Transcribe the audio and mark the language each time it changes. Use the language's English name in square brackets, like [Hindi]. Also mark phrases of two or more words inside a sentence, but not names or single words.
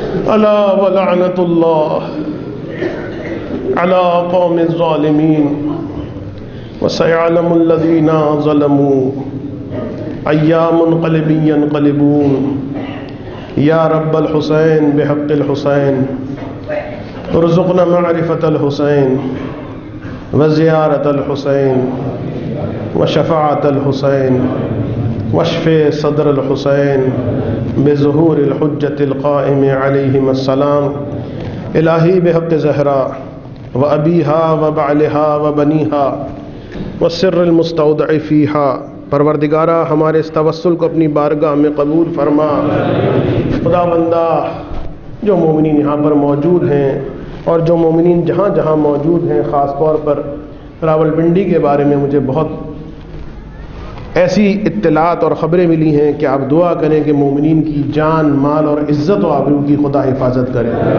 [Arabic] ألا ولعنة الله على القوم الظالمين وسيعلم الذين ظلموا أي منقلب ينقلبون يا رب الحسين بحق الحسين ارزقنا معرفة الحسين وزيارة الحسين وشفاعة الحسين واشف صدر الحسين بظهور الحجة القائم عليهم السلام إلهي بحق الزهراء وأبيها وبعلها وبنيها والسر المستودع فيها. [Urdu] پروردگارا ہمارے اس توسل کو اپنی بارگاہ میں قبول فرما. خداوندا جو مومنین یہاں پر موجود ہیں اور جو مومنین جہاں جہاں موجود ہیں، خاص طور پر راولپنڈی کے بارے میں مجھے بہت ایسی اطلاعات اور خبریں ملی ہیں کہ آپ دعا کریں کہ مومنین کی جان، مال اور عزت اور آبرو کی خدا حفاظت کرے.